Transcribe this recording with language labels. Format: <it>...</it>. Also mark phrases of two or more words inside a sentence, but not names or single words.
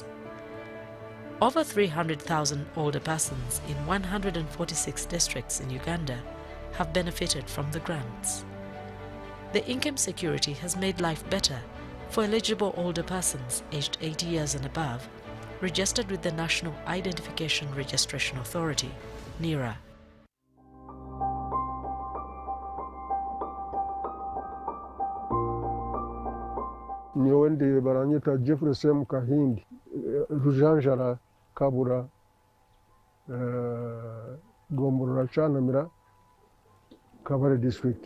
<en>Over 300,000 older persons in 146 districts in Uganda have benefited from the grants. The income security has made life better for eligible older persons aged 80 years and above, registered with the National Identification Registration Authority, NIRA.</en> <nyn>Nyewe ndi baranyita Jefferson Kahindi, Rujanjara Kabura, Gomborora Chanamira, Kabare District.</nyn>